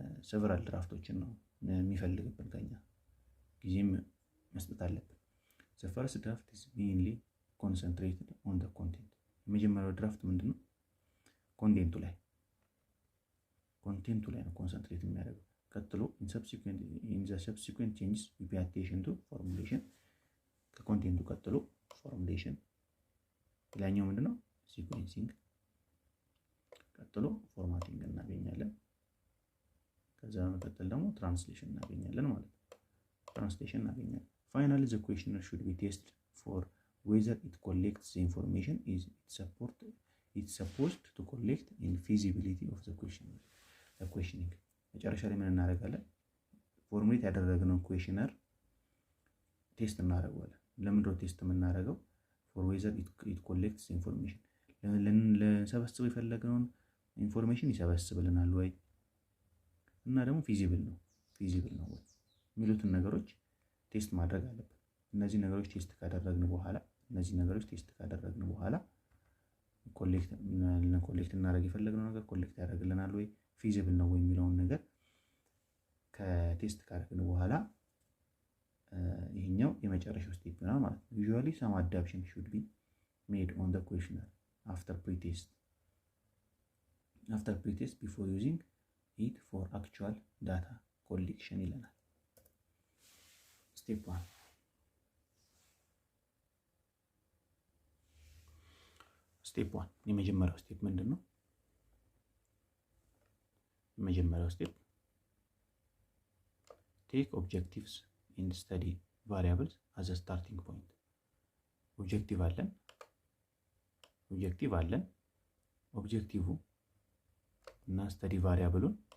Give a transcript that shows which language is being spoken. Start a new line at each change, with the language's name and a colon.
Amharic: several ድራፍቶችን ነው የሚፈልግብን ከኛ ጊዜም መስጠት አለብን።
English: the first draft is mainly concentrated on the content
Amharic: የመጀመሪያው ድራፍት ምንድነው? ኮንቴንቱ ላይ ነው ኮንሰንትሬት የሚያደርገው። ቀጥሎ
English: in the subsequent changes we pay attention to formulation
Amharic: ከኮንቴንቱ ቀጥሎ formulation ሌላኛው ምንድነው?
English: sequencing
Amharic: ቀጥሎ formatting እናገኛለን። ከዛ በመቀጠል ደግሞ translation እናገኛለን ማለት ነው።
English: finally the questionnaire should be tested for whether it collects the information it's supposed to collect in feasibility of the questioning
Amharic: መጨረሻ ላይ ምን እናደርጋለን? ፎርሙሌት ያደረግነው ኩዌሽነር ቴስት እናደርጋለን። ለምንድነው ቴስት የምናደርገው?
English: for whether it collects information
Amharic: ለሰበስበው የፈለግነውን ኢንፎርሜሽን ይሰበስብልናል ወይ እና ደግሞ ፊዚብል ነው ወይ የሚሉትን ነገሮች ቴስት ማድረግ አለብን። እነዚህ ነገሮች ቴስት ካደረግን በኋላ ኮሌክት እናደርግ የፈለግነው ነገር ኮሌክት ያደርግልናል ወይ ፊዚብል ነው ወይ የሚለውን ነገር ከቴስት ካደረግን በኋላ ይሄኛው የመጨረሻው ስቴፕ ነው ማለት ነው።
English: usually some adaptation should be made on the questionnaire after pre-test before using it for actual data collection
Amharic: ይለናል። step 1 የመጀመሪያው ስቴፕ ምንድነው? የመጀመሪያው ስቴፕ
English: take objectives and study variables as a starting point
Amharic: ኦብጀክቲቭ አለን ኦብጀክቲቭ እና ስተዲ ቫሪያብሉን